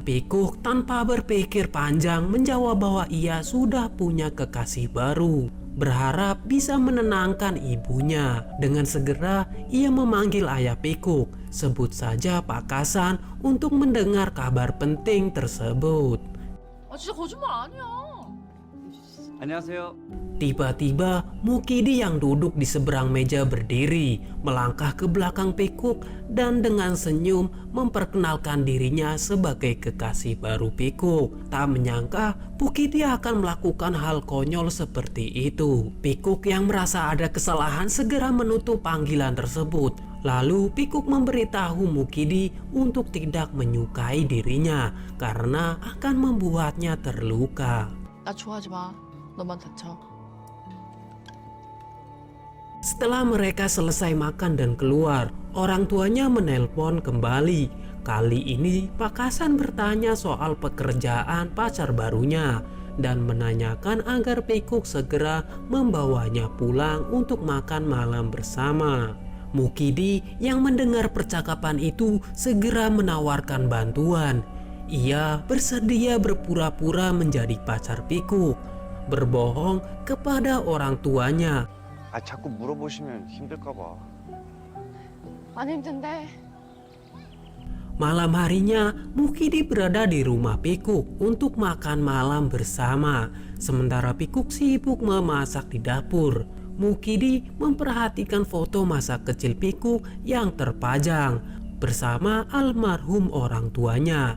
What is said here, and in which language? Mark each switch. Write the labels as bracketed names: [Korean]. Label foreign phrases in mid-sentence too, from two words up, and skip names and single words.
[Indonesian] Pikuk tanpa berpikir panjang menjawab bahwa ia sudah punya kekasih baru, berharap bisa menenangkan ibunya. Dengan segera ia memanggil ayah Pikuk, sebut saja Pak Kasan, untuk mendengar kabar penting tersebut. [Korean] 아 진짜 거짓말 아니야. 안녕하세요. [Indonesian] Tiba-tiba Mukidi yang duduk di seberang meja berdiri, melangkah ke belakang Pikuk dan dengan senyum memperkenalkan dirinya sebagai kekasih baru Pikuk. Tak menyangka Mukidi akan melakukan hal konyol seperti itu. Pikuk yang merasa ada kesalahan segera menutup panggilan tersebut. Lalu Pikuk memberitahu Mukidi untuk tidak menyukai dirinya karena akan membuatnya terluka. [Korean] 나 좋아하지 마. 너만 다쳐. [Indonesian] Setelah mereka selesai makan dan keluar, orang tuanya menelpon kembali. Kali ini Pak Kasan bertanya soal pekerjaan pacar barunya dan menanyakan agar Pikuk segera membawanya pulang untuk makan malam bersama. Mukidi yang mendengar percakapan itu segera menawarkan bantuan. Ia bersedia berpura-pura menjadi pacar Pikuk, berbohong kepada orang tuanya. [Korean] 아 자꾸 물어보시면 힘들까 봐. 안 힘든데. [Indonesian] Malam harinya Mukidi berada di rumah Pikuk untuk makan malam bersama. Sementara Pikuk sibuk memasak di dapur. Mukidi memperhatikan foto masa kecil Pikuk yang terpajang bersama almarhum orang tuanya.